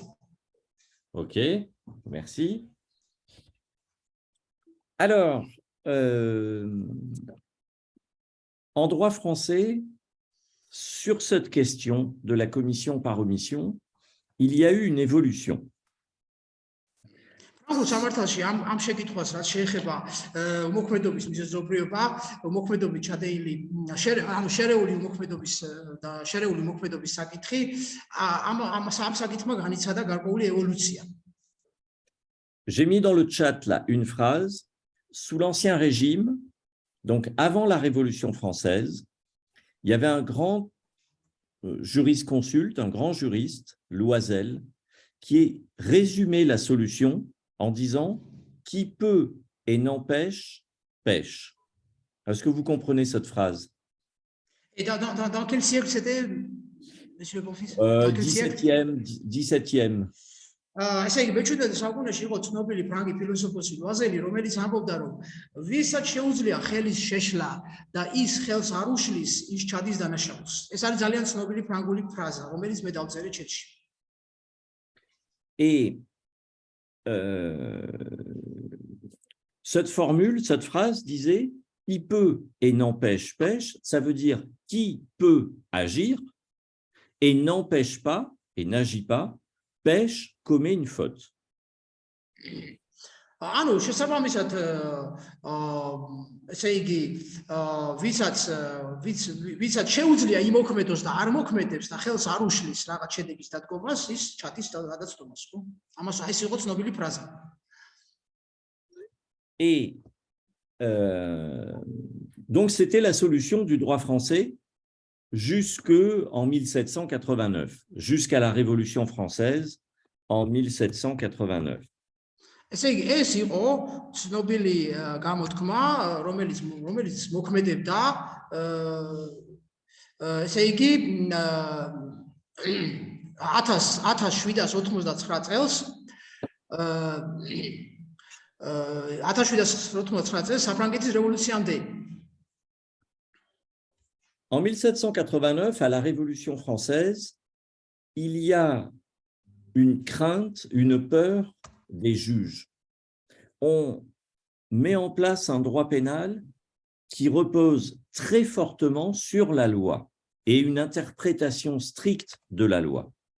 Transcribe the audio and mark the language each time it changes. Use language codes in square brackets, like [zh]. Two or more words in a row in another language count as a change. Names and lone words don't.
[fr] OK, merci. Alors, en droit français, sur cette question de la commission par omission, il y a eu une évolution. [ka] ფრანგულ სამართალში ამ შეკითხვას რაც შეეხება უმოქმედობის მიზეზობრიობა, უმოქმედობით ჩადენილი შერეული უმოქმედობის და შერეული უმოქმედობის საკითხი, ამ საკითხმა განიცადა გარკვეული ევოლუცია. [fr] J'ai mis dans le chat là une phrase. Sous l'Ancien Régime, donc avant la Révolution française, il y avait un grand jurisconsulte, un grand juriste, Loisel, qui résumait la solution en disant « qui peut et n'empêche, pêche ». Est-ce que vous comprenez cette phrase? Et dans quel siècle c'était, monsieur le Bonfils? Dans quel siècle? 17e. [ka] ესე იგი, მე-17 საუკუნეში იყო ცნობილი ფრანგი ფილოსოფოსი ლუაზელი, რომელიც ამბობდა, რომ ვისაც შეუძლია ხელის შეშლა და ის ხელს არ უშლის, ის ჩადის დანაშაულს. ეს არის ძალიან ცნობილი ფრანგული ფრაზა, რომელიც მე დავწერე ჩეთში. [fr] Et cette formule, cette phrase disait « qui peut et n'empêche pêche », ça veut dire « qui peut agir et n'empêche pas et n'agit pas, pêche, commet une faute ». [ka] ანუ შესაბამისად ესე იგი ვისაც შეუძლია იმოქმედოს და არ მოქმედებს და ხელს არ უშლის რაღაც შედეგის დადგომას, ის ჩადის გადაცდომას, ხო? ამას ეს იყო ცნობილი ფრაზა. [fr] Et donc c'était la solution du droit français jusqu'en 1789, jusqu'à la Révolution française en 1789. [ka] ესე იგი, ეს იყო ცნობილი გამოთქმა, რომელიც მოქმედებდა, ესე იგი 1789 წელს 1789 წელს საფრანგეთის რევოლუციამდე. [fr] En 1789, à la Révolution française, il y a une crainte, une peur des juges. On met en place un droit pénal qui repose très fortement sur la loi et une interprétation stricte de la loi.